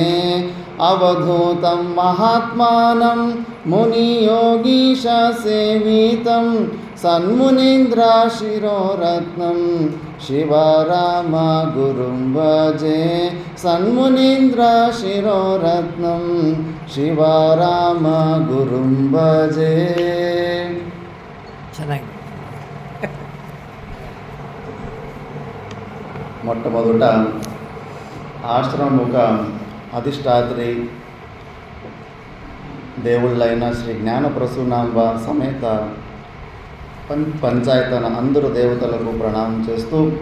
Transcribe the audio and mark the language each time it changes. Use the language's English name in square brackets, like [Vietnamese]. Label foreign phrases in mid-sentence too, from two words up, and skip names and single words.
[Sanskrit] अवधूतं महात्मानं मुनियोगीशसेवितं सन्मुनीन्द्राशिरोरत्नं शिवरामगुरुं भजे। सन्मुनीन्द्राशिरोरत्नं शिवरामगुरुं भजे। [Telugu] మొట్టమొదట ఆశ్రమముఖ అధిష్టాత్రి దేవుళ్ళైన శ్రీ జ్ఞానప్రసూనాంబ సమేత పంచాయతన అందరు దేవతలకు ప్రణామం చేస్తూ,